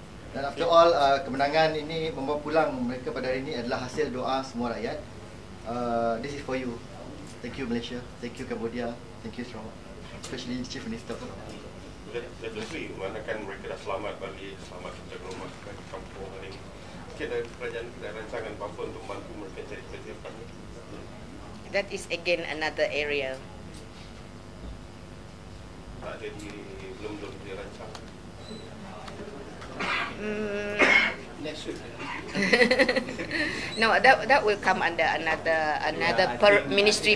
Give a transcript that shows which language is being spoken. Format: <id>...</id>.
<ms>Dan</ms> <en>after all,</en> <ms>kemenangan ini membawa pulang mereka pada hari ini adalah hasil doa semua rakyat.</ms> <en>This is for you. Thank you Malaysia, thank you Cambodia, thank you Sarawak, especially Chief Minister of Sarawak.</en> <ms>Let's manakan mereka dah selamat balik, selamat kita ke rumah ke kampung hari ini. Mungkin ada kerajaan ada rancangan apa untuk membantu mereka cari kerja depan.</ms> <en>That is again another area.</en> <ms>Tak ada belum dirancang.</ms> <en>Next week. No, that will come under another ministry</en>